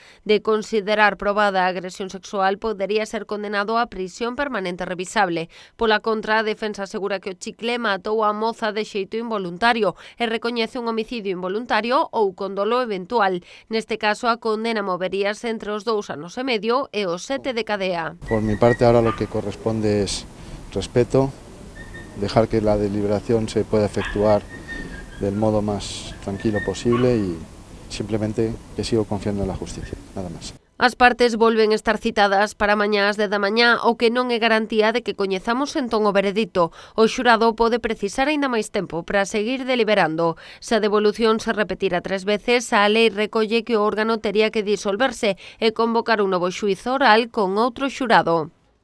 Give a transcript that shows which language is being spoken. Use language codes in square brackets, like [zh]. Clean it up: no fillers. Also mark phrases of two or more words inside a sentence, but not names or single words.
[gl] De considerar probada a agresión sexual, podería ser condenado a prisión permanente revisable. Pola contra, a defensa asegura que o Chicle matou a moza de xeito involuntario e recoñece un homicidio involuntario ou con dolo eventual. Neste caso, a condena moveríase entre os 2 anos e medio e os 7 de cadea. [es] Por mi parte, ahora lo que corresponde es respeto, dejar que la deliberación se pueda efectuar del modo más tranquilo posible y simplemente que sigo confiando en la justicia, nada más. [gl] As partes volven estar citadas para mañá ás 10 da mañá, o que non é garantía de que coñezamos entón o veredito. O xurado pode precisar aínda máis tempo para seguir deliberando. Se a devolución se repetira 3 veces, a lei recolle que o órgano tería que disolverse e convocar un novo xuízo oral con outro xurado.